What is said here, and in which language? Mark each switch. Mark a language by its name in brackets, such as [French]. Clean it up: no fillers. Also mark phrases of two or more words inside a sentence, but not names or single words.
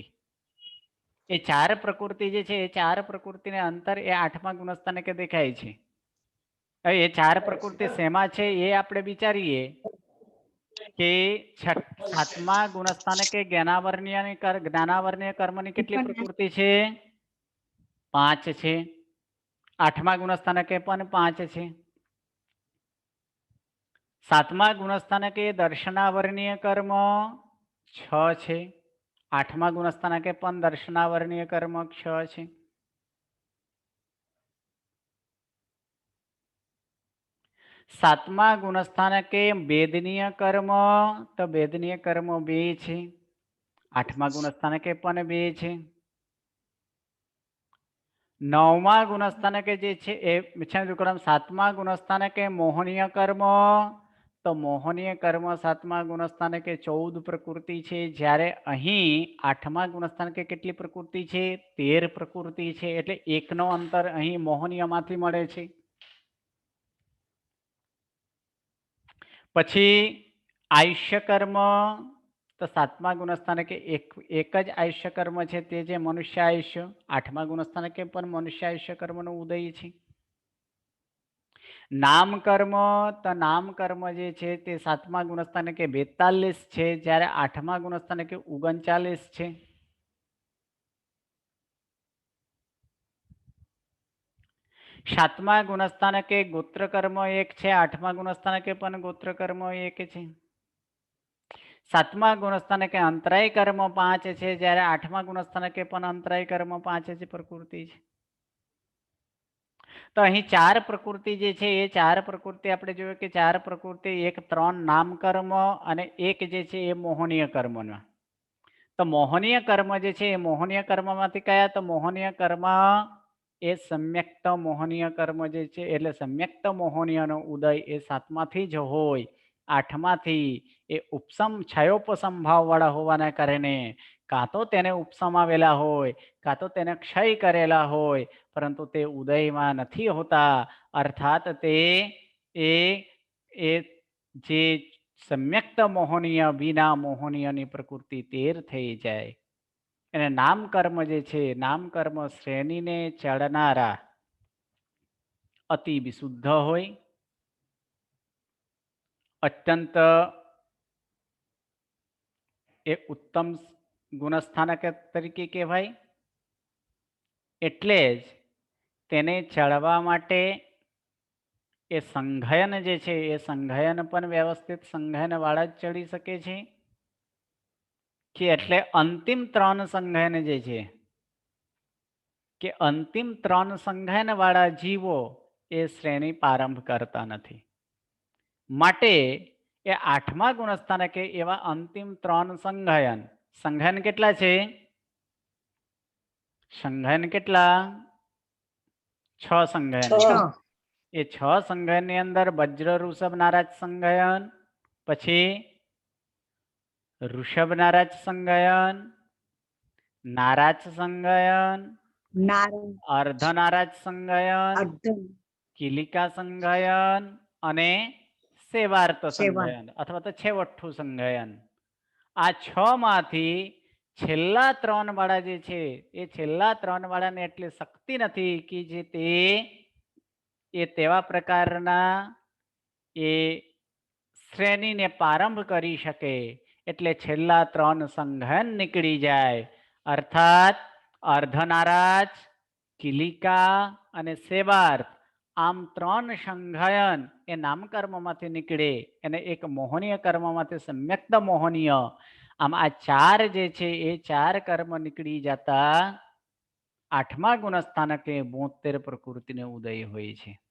[Gujarati] એ 4 પ્રકૃતિ જે છે એ 4 પ્રકૃતિને અંતર એ આઠમા ગુણસ્થાનકે દેખાય છે। હવે એ 4 પ્રકૃતિ શેમાં છે એ આપણે વિચારીએ કે સાતમા ગુણસ્થાનકે જ્ઞાનાવર્ણ્ય કર્મની કેટલી પ્રકૃતિ છે? 5 છે। આઠમા ગુણસ્થાનકે પણ 5 છે. સાતમા ગુણસ્થાનકે દર્શનાવર્ણીય કર્મ 6 છે. આઠમા ગુણસ્થાનકે પણ દર્શનાવર્ણીય કર્મ 6 છે. સાતમા ગુણસ્થાનકે વેદનીય કર્મ તો વેદનીય કર્મ 2 છે. આઠમા ગુણસ્થાનકે પણ 2 છે. નવમા ગુણસ્થાનકે જે છે એ વિક્રમ સાતમા ગુણસ્થાનકે મોહનીય કર્મ તો મોહનીય કર્મ સાતમા ગુણસ્થાનકે 14 પ્રકૃતિ છે, જ્યારે અહીં આઠમા ગુણસ્થાનકે કેટલી પ્રકૃતિ છે 13 પ્રકૃતિ છે, એટલે એકનો અંતર અહીં મોહનીયમાંથી મળે છે। પછી આયુષ્ય કર્મ તો સાતમા ગુણસ્થાનકે એક જ આયુષ્ય કર્મ છે તે જે મનુષ્ય આયુષ્ય। આઠમા ગુણસ્થાનકે પણ મનુષ્ય આયુષ્ય કર્મનો ઉદય છે। નામ કર્મ તો નામ કર્મ જે છે તે સાતમા ગુણસ્થાનકે 42 છે, જ્યારે આઠમા ગુણસ્થાનકે 39 છે। સાતમા ગુણસ્થાનકે ગોત્ર કર્મ 1 છે, આઠમા ગુણસ્થાનકે પણ ગોત્ર કર્મ 1 છે। સાતમા ગુણસ્થાનકે અંતરાય કર્મ 5 છે, જ્યારે આઠમા ગુણસ્થાનકે પણ અંતરાય કર્મ 5 જ પ્રકૃતિ છે। તો અહીં 4 પ્રકૃતિ જે છે એ 4 પ્રકૃતિ આપણે જોયો કે 4 પ્રકૃતિ, એક 3 નામ કર્મ અને એક જે છે એ મોહનીય કર્મનો। તો મોહનીય કર્મ જે છે એ મોહનીય કર્મમાંથી કયા? તો મોહનીય કર્મ એ સમ્યક્ત મોહનીય કર્મ જે છે એટલે સમ્યક્ત મોહનીયનો ઉદય એ સાતમાથી જ હોય। આઠમાથી એ ઉપસમ ક્ષયોપસમ ભાવવાળા હોવાના કારણે કાં તો તેને ઉપસમાવેલા હોય, કાં તો તેને ક્ષય કરેલા હોય, પરંતુ તે ઉદયમાં નથી હોતા। અર્થાત તે એ જે સમ્યક્ત મોહનીય વિના મોહનીયની પ્રકૃતિ 13 થઈ જાય। એને નામ કર્મ જે છે, નામ કર્મ શ્રેણીને ચઢનારા અતિ વિશુદ્ધ હોય, અત્યંત એ ઉત્તમ ગુણસ્થાનક તરીકે કહેવાય। એટલે જ તેને ચઢવા માટે એ સંઘયન જે છે એ સંઘયન પણ વ્યવસ્થિત સંઘયન વાળા જ ચઢી શકે છે કિ એટલે અંતિમ 3 સંઘયન જે છે કિ અંતિમ 3 સંઘયન વાળા જીવો એ શ્રેણી પ્રારંભ કરતા નથી। માટે એ આઠમા ગુણસ્થાનકે એવા અંતિમ 3 સંઘયન, સંઘયન કેટલા છે? સંઘયન કેટલા? 6 સંઘયન। એ 6 સંઘયન અંદર વજ્ર ઋષભ નારાજ સંઘયન, પછી ઋષભ નારાજ સંઘયન, નારાજ સંઘયન, અર્ધ નારાજ સંઘયન, કિલિકા સંઘયન અને સેવાર્થ સંઘયન અથવા તો છેવટૂ સંઘયન। આ 6 માંથી છેલ્લા 3 વાળા જે છે એ છેલ્લા 3 વાળાને એટલી શક્તિ નથી કે જે તે તેવા પ્રકારના એ શ્રેણીને પ્રારંભ કરી શકે, એટલે છેલ્લા 3 સંઘયન નીકળી જાય। અર્થાત અર્ધનારાજ, કિલિકા અને સેવાર્થ આમ 3 સંઘયન એ નામકર્મમાંથી નીકળે અને એક મોહનીય કર્મમાંથી સમ્યક્ત મોહનીય, આમ આ 4 જે છે એ 4 કર્મ નીકળી જતા આઠમા ગુણસ્થાનકે 72 પ્રકૃતિને ઉદય હોય છે।